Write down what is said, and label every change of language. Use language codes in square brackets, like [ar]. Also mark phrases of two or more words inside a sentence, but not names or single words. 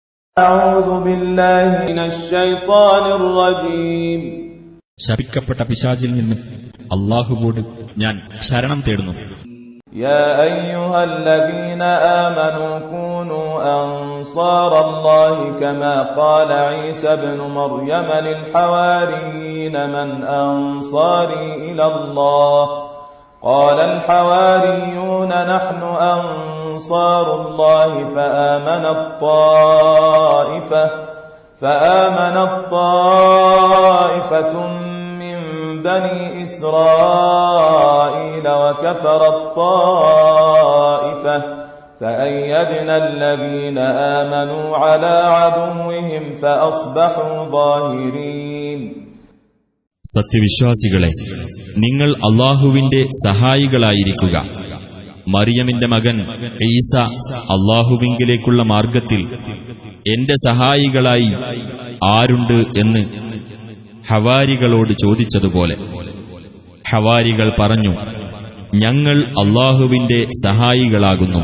[ml] ശപിക്കപ്പെട്ട പിശാചിൽ നിന്ന് അല്ലാഹുവോട് ഞാൻ ശരണം തേടുന്നു. [ar] يا أيها الذين آمنوا كونوا أنصار الله كما قال عيسى ابن مريم للحواريين من أنصاري إلى الله قال الحواريون نحن أنصار الله فآمنت طائفة من بني إسرائيل وكفرت طائفة فأيدنا الذين آمنوا على عدوهم فأصبحوا ظاهرين. [ml] സത്യവിശ്വാസികളെ, നിങ്ങൾ അല്ലാഹുവിന്റെ സഹായികളായിരിക്കുക. മറിയമിന്റെ മകൻ ഈസ അല്ലാഹുവിങ്കിലേക്കുള്ള മാർഗത്തിൽ എന്റെ സഹായികളായി ആരുണ്ട് എന്ന് ഹവാരികളോട് ചോദിച്ചതുപോലെ ഹവാരികൾ പറഞ്ഞു, ഞങ്ങൾ അല്ലാഹുവിന്റെ സഹായികളാകുന്നു.